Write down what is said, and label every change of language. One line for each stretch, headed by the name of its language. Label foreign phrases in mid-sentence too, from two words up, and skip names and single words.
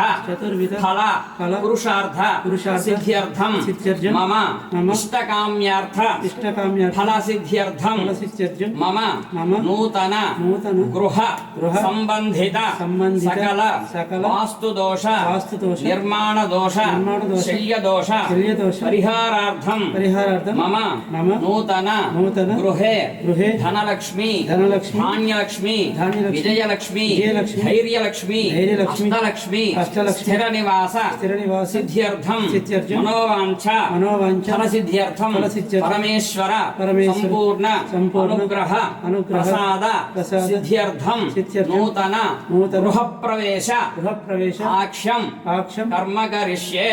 Sanskrit: फल पुरुषार्थ सिद्ध्यर्थ मम इष्टकाम्यार्थ फलसिद्ध्यर्थं मम नूतन गृह संबंधित सकल वास्तुदोष निर्माण दोष शल्यदोष परिहारार्थं मम नूतन गृहे धनलक्ष्मी धान्यलक्ष्मी विजयलक्ष्मी धैर्यलक्ष्मी अष्टलक्ष्मी स्थिरनिवास सिद्ध्यर्थं మనోవాంఛ ఫలసిద్ధ్యర్థం పరమేశ్వర సంపూర్ణ అనుగ్రహ ప్రసాద సిద్ధ్యర్థం నూతన గృహప్రవేశ ఆక్ష్యం కర్మ కరిష్యే.